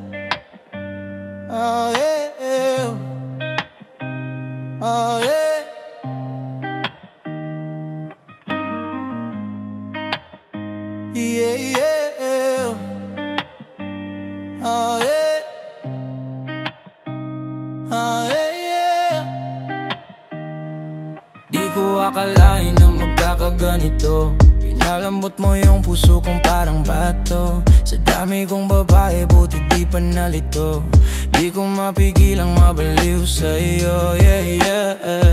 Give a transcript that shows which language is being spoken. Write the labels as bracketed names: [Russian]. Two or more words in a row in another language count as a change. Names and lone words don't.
[English] Oh, yeah. Oh, yeah. Yeah, yeah. Oh, yeah. Oh, yeah. [Filipino] Di ko akalain na magkakaganito. Pinalambot mo yung puso kong parang bato. Sa dami kong babae, buti di pa nalito. Di ko mapigilang mabaliw sa'yo, [English] yeah, yeah.